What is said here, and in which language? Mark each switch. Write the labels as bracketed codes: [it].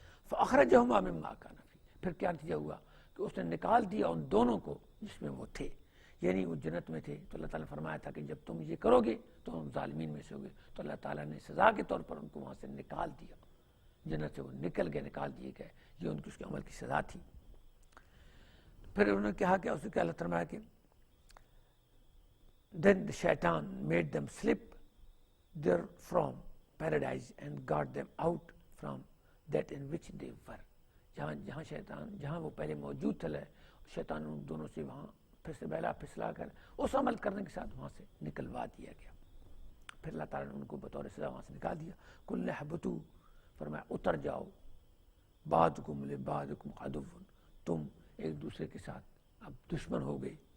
[ar] فَأَخْرَجَهُمَا مِمَّا كَانَ فِيهِ، [ur] پھر کیا نتیجہ ہوا کہ اس نے نکال دیا ان دونوں کو جس میں وہ تھے. یعنی وہ جنت میں تھے تو اللہ تعالیٰ نے فرمایا تھا کہ جب تم یہ کرو گے تو ہم ظالمین میں سے ہوگے. تو اللہ تعالیٰ نے سزا کے طور پر ان کو وہاں سے نکال دیا، جنت سے وہ نکل گئے، نکال دیے گئے. یہ ان کی اس کے عمل کی سزا تھی. پھر انہوں نے کہا کہ اس نے کیا اللہ تعالیٰ کہ [en] then the shaitan made them slip there from paradise and got them out from that in which they were. [ur] جہاں شیطان جہاں وہ پہلے موجود تھے شیطان ان دونوں سے وہاں پھر سے بہلا پھسلا کر اس عمل کرنے کے ساتھ وہاں سے نکلوا دیا گیا. پھر اللہ تعالیٰ نے ان کو بطور سزا وہاں سے نکال دیا. [ar] قُلْ اهْبِطُوا، [ur] فرمایا اتر جاؤ، [ar] بَعْضُكُمْ لِبَعْضٍ عَدُوٌّ، [ur] تم ایک دوسرے کے ساتھ اب دشمن ہو گئے.